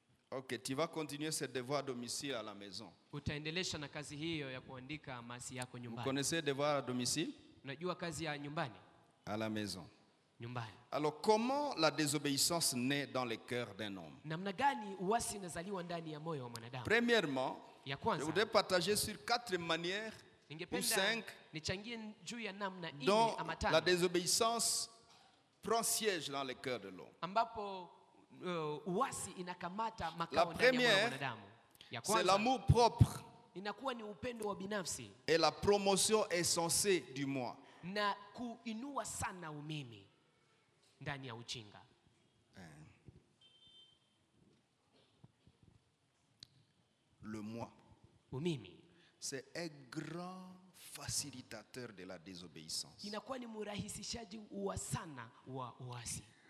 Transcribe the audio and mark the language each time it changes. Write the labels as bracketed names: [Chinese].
[French] Ok, tu vas continuer ce devoir à domicile à la maison. [Swahili] Utaendelesha na kazi hiyo ya kuandika masi yako nyumbani. [French] Vous connaissez devoir à domicile? [Swahili] Unajua kazi ya nyumbani? [French] À la maison. [Swahili] Nyumbani. [French] Alors comment la désobéissance naît dans le cœur d'un homme? [Swahili] Namna gani uasi unazaliwa ndani ya moyo wa mwanadamu? [French] Premièrement, [Swahili] ya kwanza, [French] je voudrais partager sur quatre manières ou cinq [Swahili] nichangie juu ya namna [French] dont la désobéissance prend siège dans le cœur de l'homme. [Swahili] Ambapo uasi inakamata makao [French] la première, [Swahili] ndani ya moyo wa mwanadamu. [French] C'est l'amour propre. [Swahili] Inakuwa ni upendo wa binafsi. [French] Et la promotion insensée du moi. [Swahili] Na kuinua sana umimi ndani ya uchinga. [French] Le moi. [Swahili] Umimi. [French] C'est un grand facilitateur de la désobéissance. [Swahili] Inakuwa ni murahisishaji wa sana wa uasi.